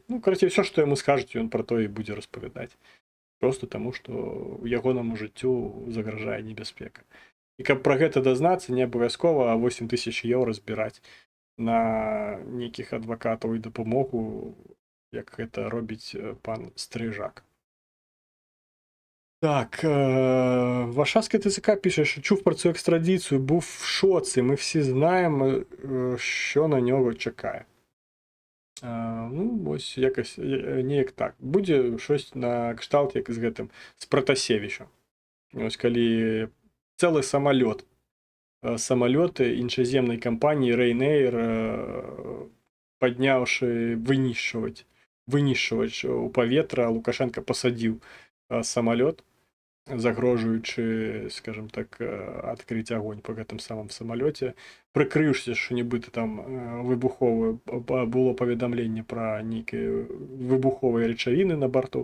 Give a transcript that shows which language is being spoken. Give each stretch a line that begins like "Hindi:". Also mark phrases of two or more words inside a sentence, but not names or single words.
Belarusian: Ну, карацей, ўсё, што яму скажуць, ён пра тое і будзе распавядаць. Просто таму, што ягонаму жыццю загражае небяспека. І каб пра гэта дазнацца, не абавязкова 8000 еўра збіраць на нейкіх адвакатаў і дапамогу, як гэта робіць пан Стрижак.
Ukrainian: Так, Варшавская ТЦК пише, що чув про цю екстрадицію, був в шоці. Ми всі знаємо, що на нього чекає. Ну, ось якось, ніяк так. Буде щось на кшталт, як
Belarusian: з гэтым,
Ukrainian: з Протасевичем.
Belarusian: Ось калі цэлы самолет, самолеты іншаземнай кампаніі Ryanair, падняўшы вынішчваць у паветра, Лукашенко пасадзіў самолет, загрожуючы,
Russian: скажем так,
Belarusian: адкрыць агонь по гэтым самым самолете, прыкрыўшся, што нібыта там выбуховае, было паведамленне пра нейкія выбуховыя рэчавіны на борту.